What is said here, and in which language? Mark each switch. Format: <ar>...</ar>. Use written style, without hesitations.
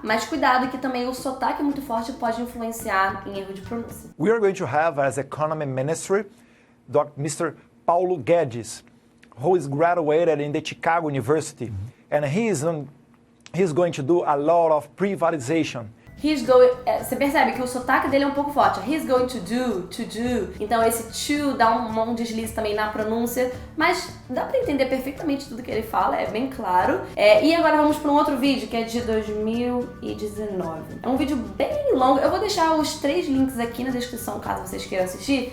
<pt>Mas cuidado que também o sotaque muito forte pode influenciar em erro de pronúncia.</pt> <en>We are going to have as Economy Ministry, Mr. Paulo Guedes, who is graduated in the Chicago University, and he's going to do a lot of privatization. He's going...</en> <pt>Você percebe que o sotaque dele é um pouco forte.</pt> <en>He's going to do.</en> <pt>Então esse to dá um deslize também na pronúncia, mas dá pra entender perfeitamente tudo que ele fala, é bem claro. E agora vamos para um outro vídeo, que é de 2019. É um vídeo bem longo. Eu vou deixar os 3 links aqui na descrição, caso vocês queiram assistir.</pt>